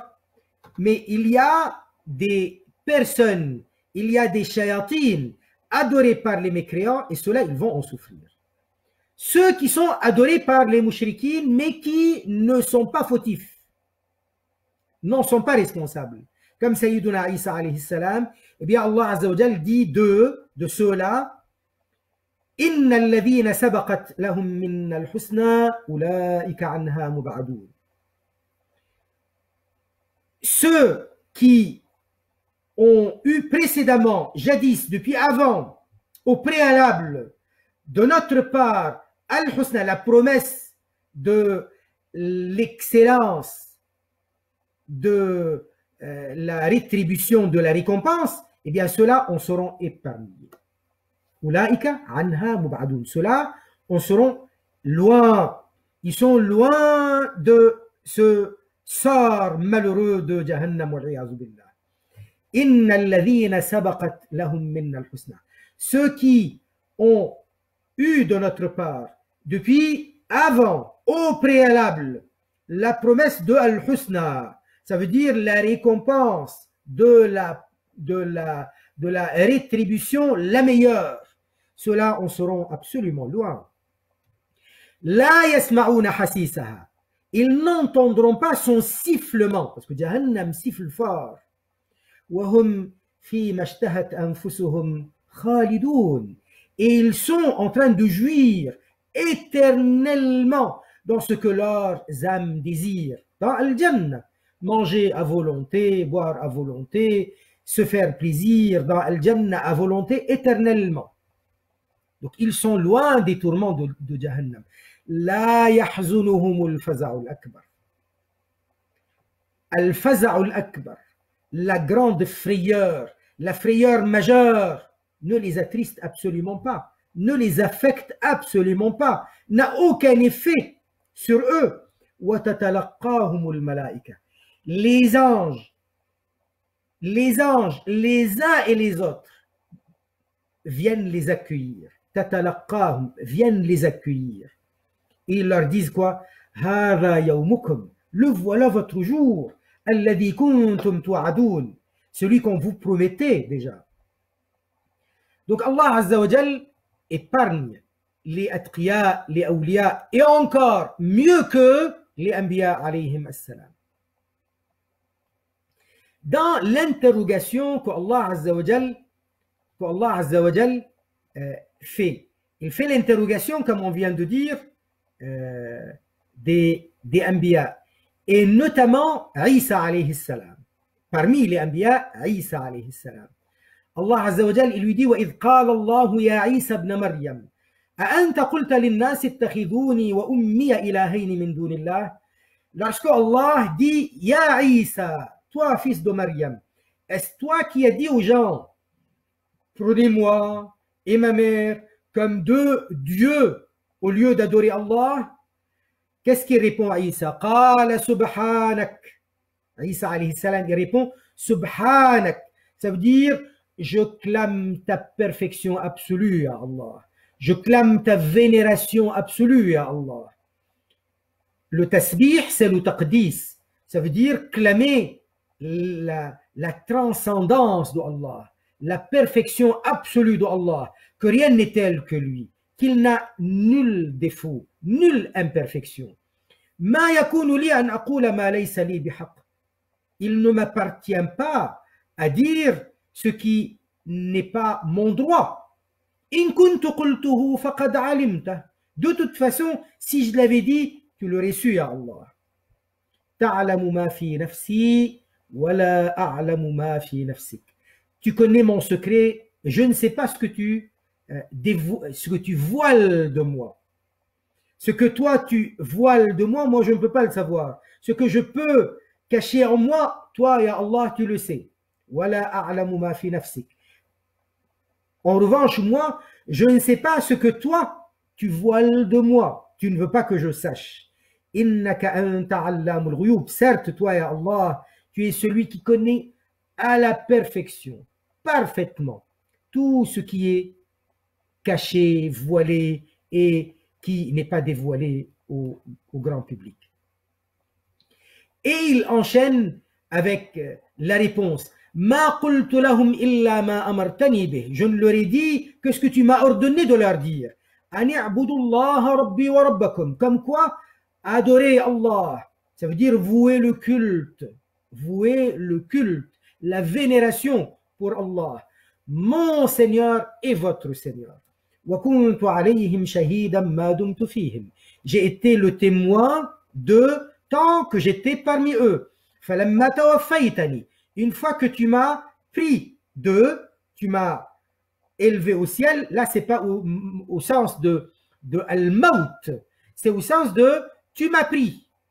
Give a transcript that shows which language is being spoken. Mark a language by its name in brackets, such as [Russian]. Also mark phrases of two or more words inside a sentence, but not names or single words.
[French] Mais il y a des personnes, il y a des shayatines adorés par les mécréants, et ceux-là, ils vont en souffrir. Ceux qui sont adorés par les mouchriquines, mais qui ne sont pas fautifs, n'en sont pas responsables. Comme [Arabic] سيدنا عيسى عليه السلام, [French] eh bien [Arabic] الله عز وجل [French] dit de ceux-là, [Arabic] إن الذين سبقت لهم منا الحسنى أولئك عنها مبعدون. [French] Ceux qui ont eu précédemment, jadis, depuis avant, au préalable, de notre part, al-husna, la promesse de l'excellence, de la rétribution, de la récompense, eh bien ceux-là en seront épargnés. [Arabic] أولئك عنها مبعدون. [French] Ceux-là en seront loin. Ils sont loin de ce sort malheureux de [Arabic] جهنم والعياذ بالله. إن الذين سبقت لهم منا الحسنى. [French] Ceux qui ont eu de notre part, depuis avant, au préalable, la promesse de al-husna, ça veut dire la récompense de la rétribution la meilleure. Ceux-là en seront absolument loin. [Arabic] لا يسمعون حسيسها. [French] Ils n'entendront pas son sifflement, parce que Jahannam siffle fort. [Arabic] Wahum فيما اشتهت أنفسهم خالدون. [French] Et ils sont en train de jouir éternellement dans ce que leurs âmes désirent. Dans Al-Jannah, manger à volonté, boire à volonté, se faire plaisir dans Al-Jannah à volonté éternellement. Donc ils sont loin des tourments de Jahannam. [Arabic] لا يحزنهم الفزع الأكبر. الفزع الأكبر, [French] la grande frayeur, la frayeur majeure, ne les attriste absolument pas, ne les affecte absolument pas, n'a aucun effet sur eux. [Arabic] وَتَتَلَقَّاهُمُ الْمَلَائِكَةُ. [French] Les anges, les uns et les autres, viennent les accueillir. تَتَلَقَّاهُمْ, viennent les accueillir. Et ils leur disent quoi? [Arabic] هَذَا يَوْمُكُمْ, [French] le voilà votre jour. [Arabic] الَّذِي كُنْتُمْ تُوعَدُونَ, [French] celui qu'on vous promettait déjà. Donc [Arabic] الله عز وجل [French] épargne les atqiya, les awliya, et encore mieux que les anbiya [Arabic] عليهم السلام. [French] Dans l'interrogation qu' [Arabic] الله عز وجل [French] fait, il fait l'interrogation, comme on vient de dire, des anbiya, et notamment [Arabic] عيسى عليه السلام. [French] Parmi les anbiya, Isa alayhi salam. Allah Azza wa Jal, il lui dit [Arabic] وَإِذْ قَالَ اللَّهُ يَا عِيسَى ابْنَ مَرْيَمَ أَأَنْتَ قُلْتَ لِلنَّاسِ اتَّخِذُونِي وَأُمِّيَ إِلَٰهَيْنِ مِن دُونِ اللَّهِ. [French] Lorsque Allah dit [Arabic] يا عيسى, [French] toi fils de Maryam, est-ce toi qui as dit aux gens prenez-moi et ma mère comme deux dieux au lieu d'adorer Allah? Qu'est-ce qu'il répond à Isa? [Arabic] قَالَ سُبْحَانَكَ. عيسى عليه السلام, [French] il répond Subhanak. Ça veut dire je clame ta perfection absolue à Allah. Je clame ta vénération absolue à Allah. Le tasbih, c'est le taqdis. Ça veut dire clamer la transcendance de Allah, la perfection absolue de Allah, que rien n'est tel que lui, qu'il n'a nul défaut, nulle imperfection. [Arabic] ما يكون لي أن أقول ما ليس لي بحق. [French] Il ne m'appartient pas à dire ce qui n'est pas mon droit. [Arabic] إن كنت قلته فقد علمت. [French] De toute façon, si je l'avais dit, tu l'aurais su, [Arabic] يا الله. تعلم ما في نفسي ولا أعلم ما في نفسك. [French] Tu connais mon secret, je ne sais pas ce que tu voiles de moi. Ce que toi tu voiles de moi, moi je ne peux pas le savoir. Ce que je peux cacher en moi, toi, [Arabic] يا الله, [French] tu le sais. [Arabic] ولا أعلم ما في نفسك. [French] En revanche, moi, je ne sais pas ce que toi, tu voiles de moi. Tu ne veux pas que je sache. [Arabic] إنك أنت علام الغيوب. [French] Certes, toi, [Arabic] يا الله, [French] tu es celui qui connaît à la perfection, parfaitement, tout ce qui est caché, voilé et qui n'est pas dévoilé au grand public. Et il enchaîne avec la réponse. [Arabic] ما قلت لهم إلا ما أمرتني به. [French] Je ne leur ai dit que ce que tu m'as ordonné de leur dire. [Arabic] أن اعبدوا الله ربي وربكم. [French] Comme quoi, adorer Allah, ça veut dire vouer le culte, la vénération pour Allah, mon Seigneur et votre Seigneur. [Arabic] وكنت عليهم شهيدا ما دمت فيهم. [French] J'ai été le témoin de tant que j'étais parmi eux. [Arabic] فلما توفيتني. [French] Une fois que tu m'as pris d'eux, tu m'as élevé au ciel, là c'est pas au sens de al-maut, c'est au sens de tu m'as pris.